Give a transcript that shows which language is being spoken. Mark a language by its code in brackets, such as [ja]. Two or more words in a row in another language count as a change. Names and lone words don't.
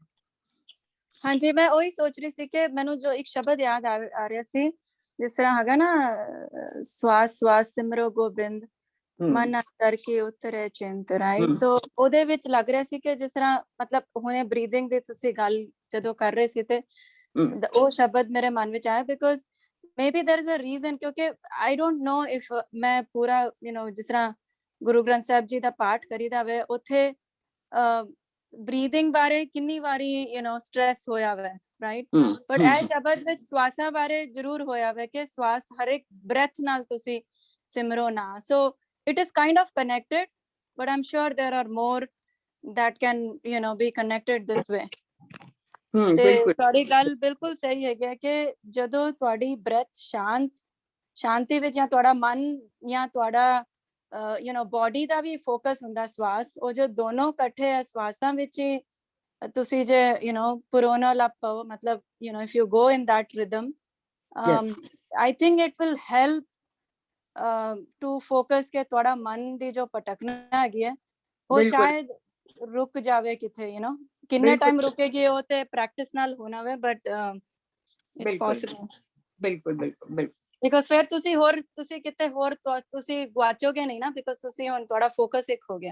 [pa] ਹਾਂਜੀ, ਮੈਂ ਉਹੀ ਸੋਚ ਰਹੀ ਸੀ ਕਿ ਮੈਨੂੰ ਜੋ ਇੱਕ ਸ਼ਬਦ ਯਾਦ ਆ ਰਿਹਾ ਸੀ, ਜਿਸ ਤਰ੍ਹਾਂ ਹੈਗਾ ਨਾ, ਸਵਾਸ ਸਵਾਸ ਸਿਮਰੋ ਗੋਬਿੰਦ ਮਨ ਅੰਤਰ ਕੇ ਉਤਰੇ ਚਿੰਤ, ਰਾਈਟ? ਸੋ ਉਹਦੇ ਵਿੱਚ ਲੱਗ ਰਿਹਾ ਸੀ ਕਿ ਜਿਸ ਤਰ੍ਹਾਂ ਮਤਲਬ ਹੁਣੇ ਬਰੀਥਿੰਗ ਦੀ ਤੁਸੀਂ ਗੱਲ ਜਦੋਂ ਕਰ ਰਹੇ ਸੀ ਤੇ ਉਹ ਸ਼ਬਦ ਮੇਰੇ ਮਨ ਵਿੱਚ ਆਇਆ, ਬਿਕੋਜ਼ [en] maybe there is a reason, [pa] ਕਿਉਂਕਿ [en] I don't know if [pa] ਮੈਂ ਪੂਰਾ ਜਿਸ ਤਰ੍ਹਾਂ ਗੁਰੂ ਗ੍ਰੰਥ ਸਾਹਿਬ ਜੀ ਦਾ ਪਾਠ ਕਰੀਦਾ ਵੇ, ਉੱਥੇ ਬਰੀਥਿੰਗ ਬਾਰੇ ਕਿੰਨੀ ਵਾਰੀ ਸਟ੍ਰੈਸ ਹੋਇਆ ਵੇ, ਰਾਈਟ? ਬਟ ਇਹ ਸ਼ਬਦ ਵਿੱਚ ਸਵਾਸਾਂ ਬਾਰੇ ਜ਼ਰੂਰ ਹੋਇਆ ਵੇ ਕਿ ਸਵਾਸ ਹਰ ਇੱਕ ਬ੍ਰੈਥ ਨਾਲ ਤੁਸੀਂ ਸਿਮਰੋ ਨਾ। [en] ਸੋ it is kind of connected, but I'm sure there are more that can be connected this way. [pa] ਤੇ ਤੁਹਾਡੀ ਗੱਲ ਬਿਲਕੁਲ ਸਹੀ ਹੈਗੀ ਕਿ ਜਦੋਂ ਤੁਹਾਡੀ ਬ੍ਰੈਥ ਸ਼ਾਂਤੀ ਵਿੱਚ, ਜਾਂ ਤੁਹਾਡਾ ਮਨ ਜਾਂ ਤੁਹਾਡਾ ਬੋਡੀ ਦਾ ਵੀ ਫੋਕਸ ਹੁੰਦਾ ਸਵਾਸ, ਉਹ ਜੋ ਦੋਨੋਂ ਇਕੱਠੇ ਆ ਸਵਾਸਾਂ ਵਿੱਚ ਹੀ ਤੁਸੀਂ ਜੇ ਪੁਰੋਨਾ ਲੱਪੋ, ਮਤਲਬ [en] if you go in that rhythm, I think it will help to focus [pa] ਕਿ ਤੁਹਾਡਾ ਮਨ ਦੀ ਜੋ ਭਟਕਣਾ ਹੈਗੀ ਹੈ ਉਹ ਸ਼ਾਇਦ ਰੁਕ ਜਾਵੇ ਕਿਥੇ, ਕਿੰਨੇ ਟਾਈਮ ਰੁਕੇਗੀ ਉਹ ਤੇ ਪ੍ਰੈਕਟਿਸ ਨਾਲ ਹੋਣਾ ਵੇ, [en] but it's possible. [pa] ਬਿਲਕੁਲ ਬਿਲਕੁਲ ਬਿਲਕੁਲ, ਬਿਕਾਜ਼ ਫਿਰ ਤੁਸੀਂ ਕਿਤੇ ਹੋਰ ਤੁਸੀਂ ਗੁਆਚੋਗੇ ਨਹੀਂ ਨਾ, ਬਿਕਾਜ਼ ਤੁਸੀਂ ਹੁਣ ਤੁਹਾਡਾ ਫੋਕਸ ਇੱਕ ਹੋ ਗਿਆ।